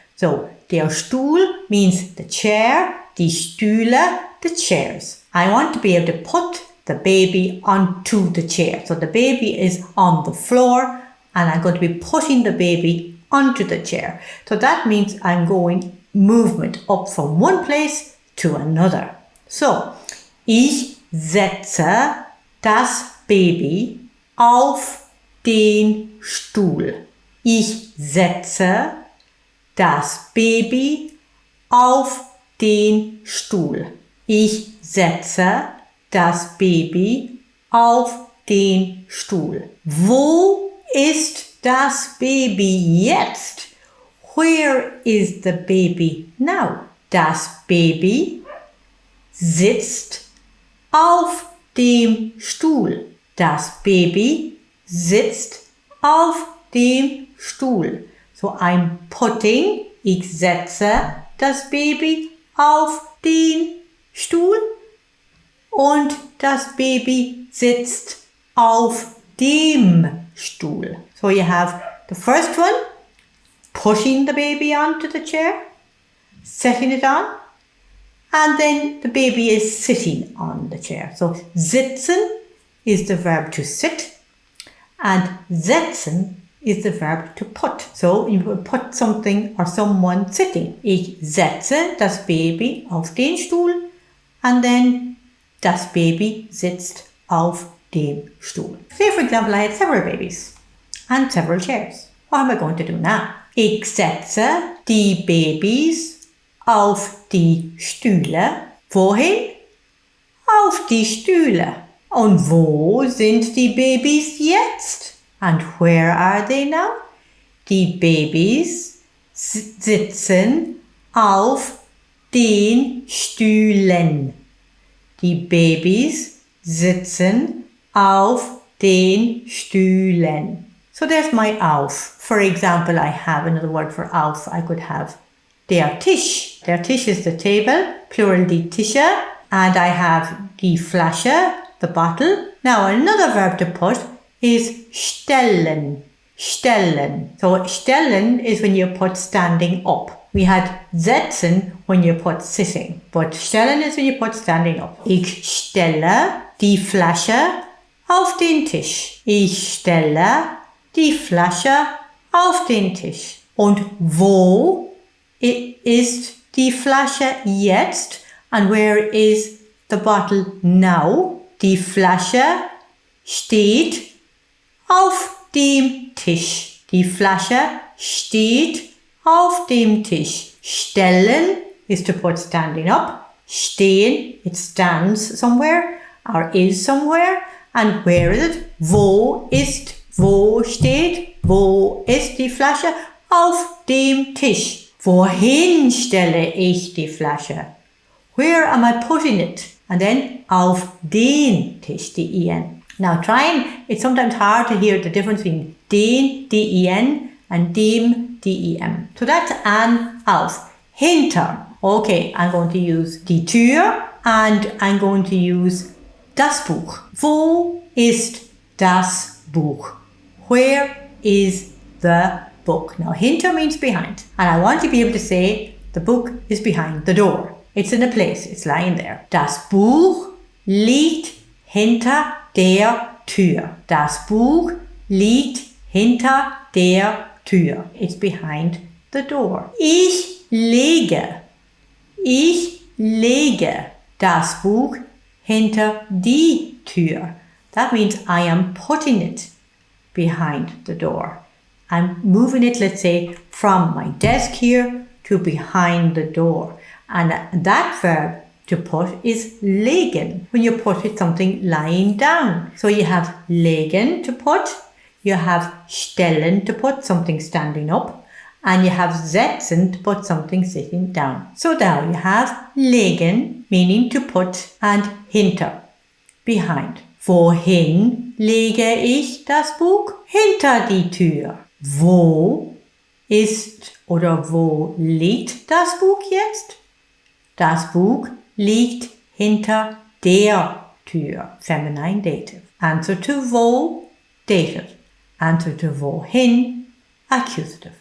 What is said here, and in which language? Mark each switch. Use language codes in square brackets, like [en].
[en] So der Stuhl means the chair, die Stühle, the chairs. I want to be able to put the baby onto the chair. So the baby is on the floor and I'm going to be putting the baby onto the chair. So that means I'm going movement up from one place to another. [de] So, ich setze das Baby auf den Stuhl. Ich setze das Baby auf den Stuhl. Ich setze das Baby auf den Stuhl. Wo ist das Baby jetzt? [en] Where is the baby now? [de] Das Baby sitzt auf dem Stuhl. Das Baby sitzt auf dem Stuhl. [en] So I'm putting, [de] ich setze das Baby auf den Stuhl und das Baby sitzt auf dem Stuhl. [en] So you have the first one, pushing the baby onto the chair, setting it on, and then the baby is sitting on the chair. So sitzen is the verb to sit and setzen is the verb to put. So you will put something or someone sitting. [de] Ich setze das Baby auf den Stuhl [en] and then [de] das Baby sitzt auf dem Stuhl. [en] Say for example I had several babies and several chairs. What am I going to do now? [de] Ich setze die Babys auf die Stühle. Wohin? Auf die Stühle. Und wo sind die Babys jetzt? [en] And where are they now? [de] Die Babys sitzen auf den Stühlen. Die Babys sitzen auf den Stühlen. [en] So there's my auf. For example, I have another word for auf. I could have der Tisch. Der Tisch is the table, plural die Tische. And I have die Flasche, the bottle. Now another verb to put is stellen. Stellen. So stellen is when you put standing up. We had setzen when you put sitting. But stellen is when you put standing up. [de] Ich stelle die Flasche auf den Tisch. Ich stelle die Flasche auf den Tisch. Und wo ist die Flasche jetzt? [en] And where is the bottle now? [de] Die Flasche steht auf dem Tisch. Die Flasche steht auf dem Tisch. [en] Stellen is to put standing up. Stehen, it stands somewhere or is somewhere. And where is it? [de] Wo steht, wo ist die Flasche? Auf dem Tisch. Wohin stelle ich die Flasche? [en] Where am I putting it? And then [de] auf den Tisch, [en] D-E-N. Now it's sometimes hard to hear the difference between den, D-E-N, and dem, D-E-M. So that's an, auf. Hinter. Okay, I'm going to use die Tür and I'm going to use das Buch. [de] Wo ist das Buch? [en] Where is the book. Now, hinter means behind. And I want to be able to say the book is behind the door. It's in a place. It's lying there. [de] Das Buch liegt hinter der Tür. Das Buch liegt hinter der Tür. [en] It's behind the door. [de] Ich lege das Buch hinter die Tür. [en] That means I am putting it behind the door. I'm moving it, let's say, from my desk here to behind the door. And that verb to put is legen, when you put it something lying down. So you have legen to put, you have stellen to put something standing up, and you have setzen to put something sitting down. So now you have legen, meaning to put, and hinter, behind. [de] Wohin lege ich das Buch? Hinter die Tür. Wo ist oder wo liegt das Buch jetzt? Das Buch liegt hinter der Tür. [en] Feminine dative. Answer to wo, dative. Answer to wohin, accusative.